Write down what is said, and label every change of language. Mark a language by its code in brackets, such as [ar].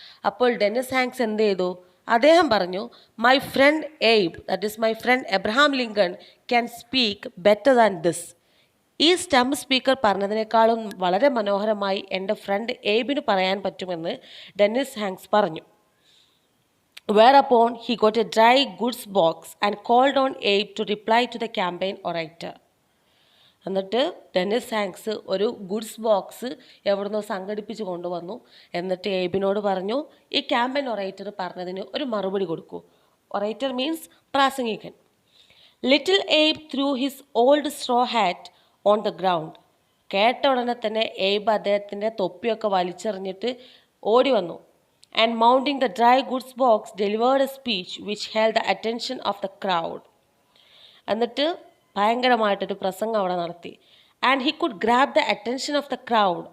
[ml] അപ്പോൾ Dennis Hanks എന്ത് ചെയ്തു? അദ്ദേഹം പറഞ്ഞു, [en] My friend Abe, that is my friend Abraham Lincoln can speak better than this. [ml] ഈ സ്റ്റംപ് സ്പീക്കർ പറഞ്ഞതിനേക്കാളും വളരെ മനോഹരമായി എൻ്റെ ഫ്രണ്ട് എയ്ബിന് പറയാൻ പറ്റുമെന്ന് ഡെന്നിസ് ഹാങ്ക്സ് പറഞ്ഞു. [en] Whereupon he got a dry goods box and called on Abe to reply to the campaign orator. [ml] എന്നിട്ട് Dennis Hanks ഒരു goods box എവിടുന്നോ സംഘടിപ്പിച്ച് കൊണ്ടുവന്നു. എന്നിട്ട് എയ്ബിനോട് പറഞ്ഞു, ഈ ക്യാമ്പയിൻ ഒറേറ്റർ പറഞ്ഞതിന് ഒരു മറുപടി കൊടുക്കൂ. Orator means പ്രാസംഗികൻ. [en] Little Abe threw his old straw hat on the ground. [ml] കേട്ട ഉടനെ തന്നെ എയ്ബ് അദ്ദേഹത്തിൻ്റെ തൊപ്പിയൊക്കെ വലിച്ചെറിഞ്ഞിട്ട് ഓടി വന്നു. [en] And mounting the dry goods box delivered a speech which held the attention of the crowd. [ml] എന്നിട്ട് ഭയങ്കരമായിട്ടൊരു പ്രസംഗം അവിടെ നടത്തി. [en] And he could grab the attention of the crowd.